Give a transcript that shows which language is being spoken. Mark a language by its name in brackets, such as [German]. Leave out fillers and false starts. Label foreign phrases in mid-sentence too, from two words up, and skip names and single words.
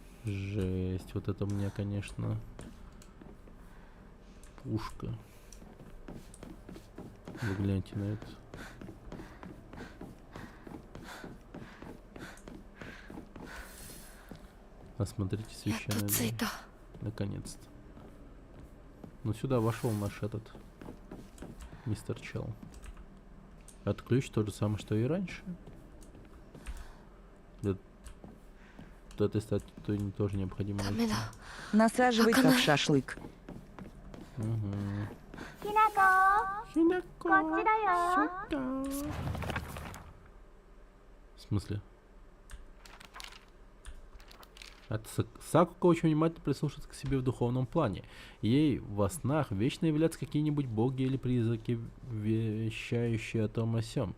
[Russian] Жесть, вот это мне, конечно, пушка. Вы гляньте на это. Осмотрите [Japanese] やっと [Russian] священную [Japanese] 着い [Russian] дверь. [Japanese] た。 [Russian] Наконец-то. Ну сюда вошел наш этот мистер Чел. Это ключ тот же самый, что и раньше. Для этой статуи тоже необходимо [Japanese] ダ [Russian] найти. [Japanese] メだ。 [Russian] Насаживай как Акана. шашлык. Угу. [Japanese] きなここっちだよ。 [Russian] В смысле? Сакука очень внимательно прислушивается к себе в духовном плане. Ей во снах вечно являются какие-нибудь боги или призраки, вещающие о том о сём.